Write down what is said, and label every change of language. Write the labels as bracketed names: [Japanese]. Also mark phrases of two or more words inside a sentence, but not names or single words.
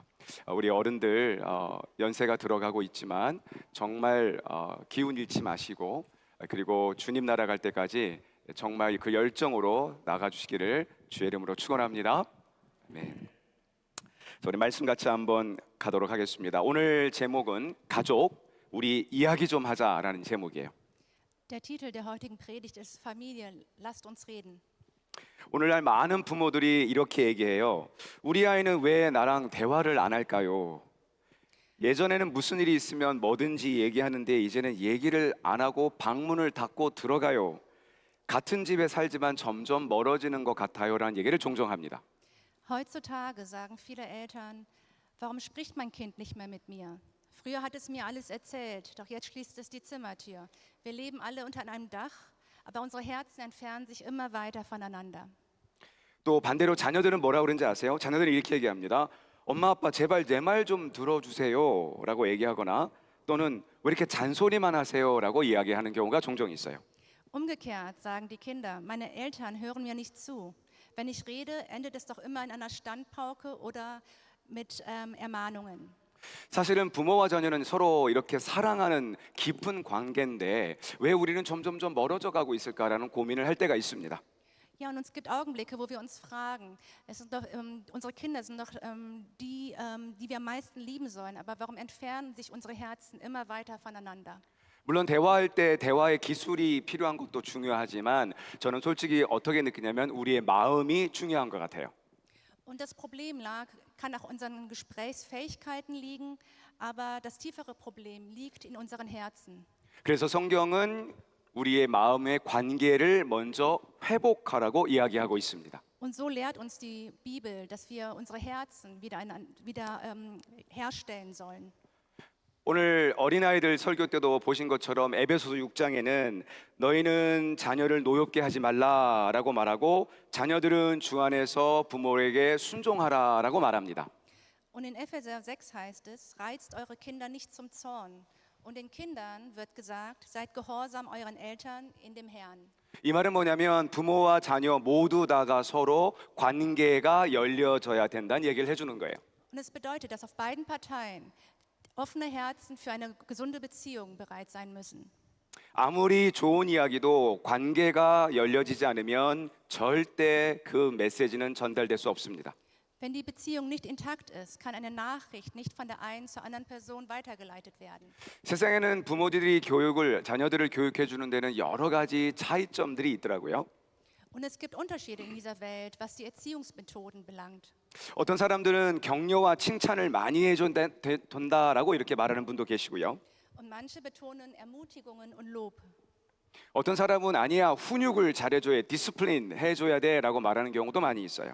[Korean] 우리 어른들 연세가 들어가고 있지만 정말 기운 잃지 마시고 그리고 주님 나라 갈 때까지 정말 그 열정으로 나가주시기를 주의 이름으로 축원합니다. 아멘. 우리 말씀 같이 한번 가도록 하겠습니다. 오늘 제목은 가족, 우리 이야기 좀 하자라는 제목이에요. [German] Der Titel der heutigen Predigt ist Familie, lasst uns reden. [Korean] 오늘날 많은 부모들이 이렇게 얘기해요. 우리 아이는 왜 나랑 대화를 안 할까요? 예전에는 무슨 일이 있으면 뭐든지 얘기하는데 이제는 얘기를 안 하고 방문을 닫고 들어가요. 같은 집에 살지만 점점 멀어지는 것 같아요라는 얘기를 종종 합니다. [German] Heutzutage sagen viele Eltern, warum spricht mein Kind nicht mehr mit mir? Früher hat es mir alles erzählt, doch jetzt schließt es die Zimmertür. Wir leben alle unter einem Dach, aber unsere Herzen entfernen sich immer weiter voneinander. [Korean] 또 반대로 자녀들은 뭐라 그러는지 아세요? 자녀들은 이렇게 얘기합니다. 엄마 아빠 제발 내 말 좀 들어주세요 라고 얘기하거나 또는 왜 이렇게 잔소리만 하세요 라고 이야기하는 경우가 종종 있어요. [German] Umgekehrt sagen die Kinder, meine Eltern hören mir nicht zu. Wenn ich rede, endet es doch immer in einer Standpauke oder mit Ermahnungen. [Korean] 사실은 부모와 자녀는 서로 이렇게 사랑하는 깊은 관계인데 왜 우리는 점점점 멀어져 가고 있을까라는 고민을 할 때가 있습니다. [German] Ja, und es gibt Augenblicke, wo wir uns fragen, es sind doch, unsere Kinder sind doch die wir am meisten lieben sollen, aber warum entfernen sich unsere Herzen immer weiter voneinander? [Korean] 물론 대화할 때 대화의 gi술이 필요한 것도 중요하지만 저는 솔직히 어떻게 느끼냐면 우리의 마음이 중요한 것 같아요. [German] Und das Problem kann auch unseren Gesprächsfähigkeiten liegen, aber das tiefere Problem liegt in unseren Herzen. [Korean] 그래서 성경은 우리의 마음의 관계를 먼저 회복하라고 이야기하고 있습니다. [German] Und so lehrt uns die Bibel, dass wir unsere Herzen wieder herstellen sollen. [Korean] 오늘 어린아이들 설교 때도 보신 것처럼 에베소서 6장에는 너희는 자녀를 노엽게 하지 말라라고 말하고 자녀들은 주 안에서 부모에게 순종하라라고 말합니다. [German] Und in Epheser 6 heißt es, reizt eure Kinder nicht zum Zorn. Und den Kindern wird gesagt, seid gehorsam euren Eltern in dem Herrn. [Korean] 이 말은 뭐냐면 부모와 자녀 모두 다가 서로 관계가 열려져야 된다는 얘기를 해주는 거예요. [German] Und es bedeutet, dass auf beiden Parteien offene Herzen für eine gesunde Beziehung bereit sein müssen. [Korean] 아무리 좋은 이야기도 관계가 열려지지 않으면 절대 그 메시지는 전달될 수 없습니다. [German] Wenn die Beziehung nicht intakt ist, kann eine Nachricht nicht von der einen zur anderen Person weitergeleitet werden. [Korean] 세상에는 부모들이 자녀들을 교육해 주는 데는 여러 가지 차이점들이 있더라고요. [German] Und es gibt Unterschiede in dieser Welt, was die Erziehungsmethoden belangt. [Korean] 어떤 사람들은 격려와 칭찬을 많이 해준다라고 이렇게 말하는 분도 계시고요. [German] Und manche betonen Ermutigungen und Lob. [Korean] 어떤 사람은 아니야 훈육을 잘해줘야 디스플린 해줘야 돼라고 말하는 경우도 많이 있어요.